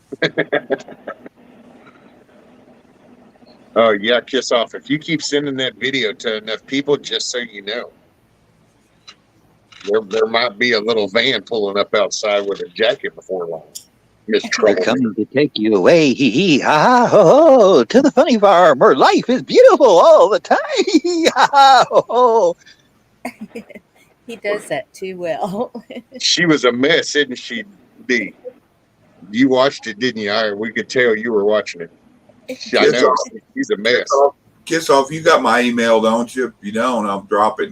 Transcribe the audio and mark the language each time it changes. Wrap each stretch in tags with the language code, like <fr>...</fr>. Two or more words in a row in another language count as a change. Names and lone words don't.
<en>Oh yeah, kiss off. If you keep sending that video to enough people, just so you know, there might be a little van pulling up outside with a jacket before long. Miss We're Trouble. coming to take you away, hee hee ha ha ho ho, to the funny farm where life is beautiful all the time. Hee hee ha ha ho ho. He does that too well. She was a mess, isn't she, D? You watched it, didn't you? We could tell you were watching it. I know. He's a mess. Kiss off. You got my email, don't you? If you don't, I'll drop it.</en>